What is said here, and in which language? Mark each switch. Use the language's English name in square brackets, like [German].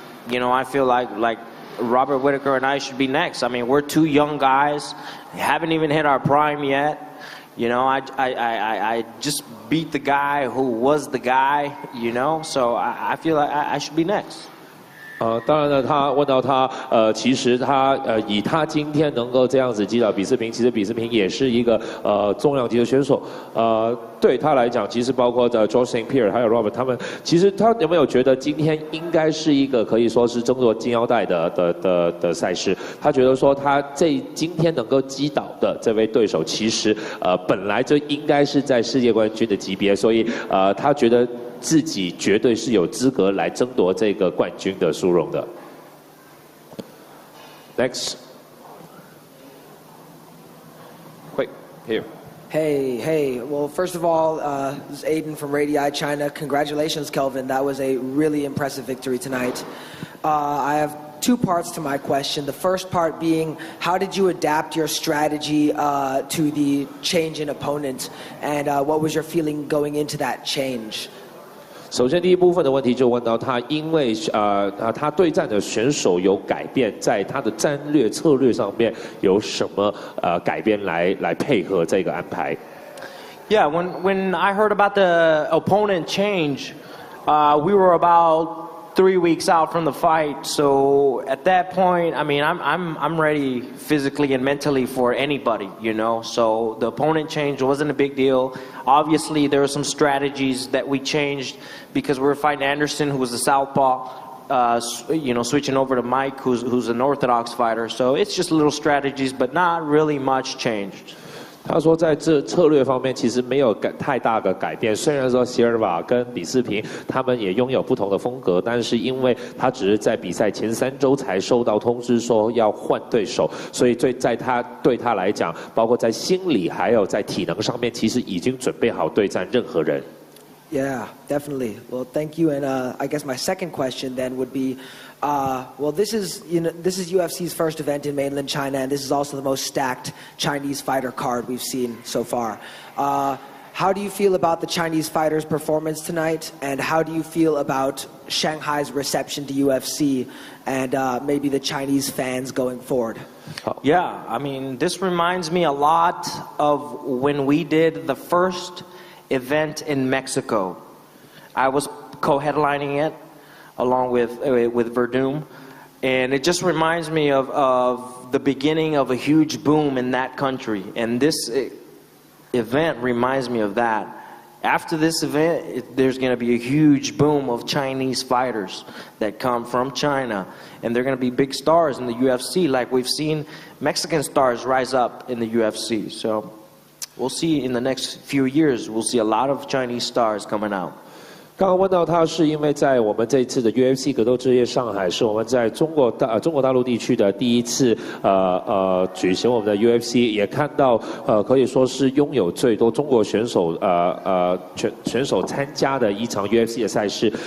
[English] You know, I feel like Robert Whittaker and I should be next. I mean, we're two young guys, haven't even hit our prime yet. You know, I just beat the guy who was the guy, you know, so I feel like I should be next. [Chinese] 当然呢，他问到他，其实他以他今天能够这样子击倒比斯平，其实比斯平也是一个重量级的选手，对他来讲，其实包括George St. Pierre 还有 Robert 他们，其实他有没有觉得今天应该是一个可以说是争夺金腰带的赛事？他觉得说他今天能够击倒的这位对手，其实本来就应该是在世界冠军的级别，所以他觉得自己绝对是有资格来争夺这个冠军的殊荣的。 [English] Next, quick here. Hey. Well, first of all, this is Aiden from Radii China. Congratulations, Kelvin. That was a really impressive victory tonight. I have two parts to my question. The first part being, how did you adapt your strategy to the change in opponent? And what was your feeling going into that change? [Chinese] 首先，第一部分的问题就问到他，因为他对战的选手有改变，在他的战略策略上面有什么改变来配合这个安排 [English] ？Yeah, when I heard about the opponent change, we were about 3 weeks out from the fight. So at that point, I mean, I'm ready physically and mentally for anybody, you know. So the opponent change wasn't a big deal. Obviously, there were some strategies that we changed because we were fighting Anderson, who was a southpaw. You know, switching over to Mike, who's an orthodox fighter. So it's just little strategies, but not really much changed. [Chinese] 他说，在这策略方面其实没有太大的改变。虽然说席尔瓦跟比斯平他们也拥有不同的风格，但是因为他只是在比赛前3周才收到通知说要换对手，所以对他来讲，包括在心理还有在体能上面，其实已经准备好对战任何人。 [English] Yeah, definitely. Well, thank you. And I guess my second question then would be, well, this is UFC's first event in mainland China, and this is also the most stacked Chinese fighter card we've seen so far. How do you feel about the Chinese fighters' performance tonight, and how do you feel about Shanghai's reception to UFC and maybe the Chinese fans going forward? Yeah, I mean, this reminds me a lot of when we did the first event in Mexico. I was co-headlining it along with Verdum, and it just reminds me of the beginning of a huge boom in that country, and this event reminds me of that. After this event, there's going to be a huge boom of Chinese fighters that come from China, and they're going to be big stars in the UFC, like we've seen Mexican stars rise up in the UFC. So we'll see in the next few years, we'll see a lot of Chinese stars coming out. [Chinese] 刚刚问到他是因为在我们这一次的 UFC 格斗之夜上海，是我们在中国大陆地区的第一次举行我们的 UFC， 也看到可以说是拥有最多中国选手选手参加的一场 UFC 的赛事。